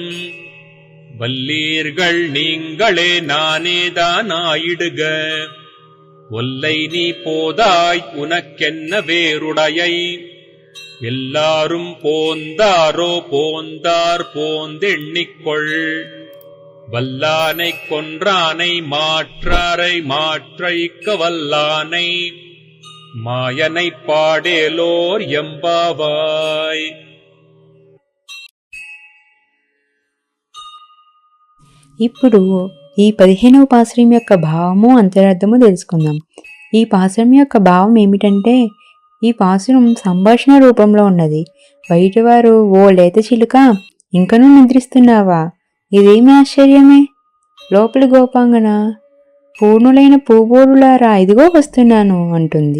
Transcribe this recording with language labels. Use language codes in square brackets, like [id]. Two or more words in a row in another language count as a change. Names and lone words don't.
[ta] வல்லீர்கள் நீங்களே நானேதான் ஆயிடுக ஒல்லை நீ போதாய் உனக்கென்ன வேறுடையை எல்லாரும் போந்தாரோ போந்தார் போந்தெண்ணிக்கொள் வல்லானைக் கொன்றானை மாற்றாரை மாற்றைக்க வல்லானை மாயனைப் பாடேலோர் எம்பாவாய். [te] ఇప్పుడు ఈ 15వ పాసురం యొక్క భావము అంతరార్థము తెలుసుకుందాం. ఈ పాసురం యొక్క భావం ఏమిటంటే, ఈ పాసురం సంభాషణ రూపంలో ఉన్నది. బయటవారు ఓ లేత చిలుక ఇంకనూ నిద్రిస్తున్నావా, ఇదేమి ఆశ్చర్యమే, లోపలి గోపాంగన పూర్ణులైన పూబోరులారా ఇదిగో వస్తున్నాను అంటుంది.